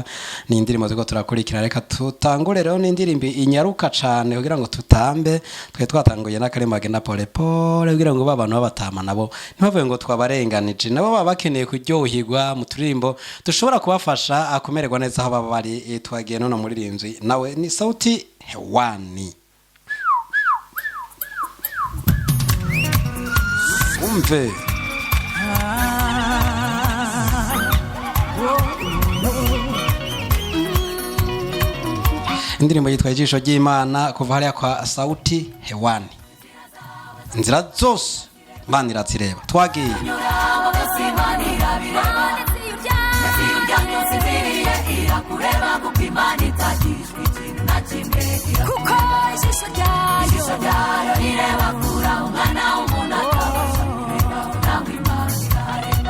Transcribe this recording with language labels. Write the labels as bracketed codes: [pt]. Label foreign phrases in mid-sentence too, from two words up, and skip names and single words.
[rn] ni indirimbo ziko turakurikira, reka tutangure rero n'indirimbo inyaruka cane kugira ngo tutambe. Twe twatanguye n'akarimbo agenda [sw] pole pole [rn] kugira ngo babantu babatama nabo ntibavuye ngo twabarenganije, nabo baba bakeneye kuryohirwa mu turirimbo dushobora kubafasha akumererwa neza aho baba bari. Twagiye none muririmvyi nawe ni sauti hewani. Umve indirimbo yitwa ijisho ry'Imana kuva hariya kwa sauti hewani. Inzira zose Imana irazireba. Twagiye kuko ijisho ryayo rireba kure umwana w'umuntu atabasha kureba nawe Imana irareba.